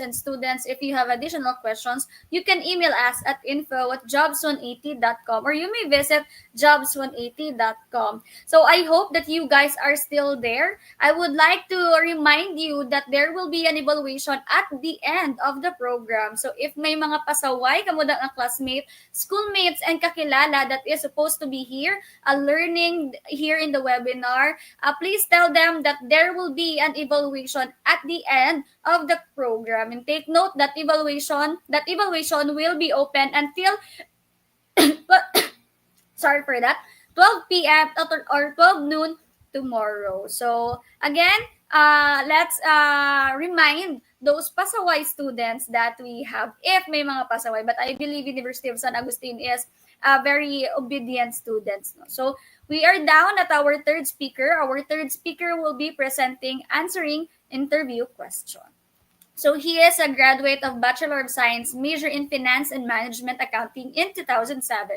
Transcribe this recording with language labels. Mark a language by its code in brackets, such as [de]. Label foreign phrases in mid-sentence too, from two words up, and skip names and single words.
[en] And students, if you have additional questions, you can email us at info@jobs180.com, or you may visit jobs180.com. So I hope that you guys are still there. I would like to remind you that there will be an evaluation at the end of the program. So if [tl] may mga pasaway, kamuda ang [en] classmate, schoolmates, and kakilala that is supposed to be here, learning here in the webinar, please tell them that there will be an evaluation at the end of the program. And take note that evaluation will be open until sorry for that, 12 p.m. or 12 noon tomorrow. So again, let's remind those pasaway students that we have, if [tl] may mga pasaway, [en] but I believe University of San Agustin is very obedient students. No? So we are down at our third speaker. Our third speaker will be answering interview question. So he is a graduate of Bachelor of Science, major in Finance and Management Accounting in 2007.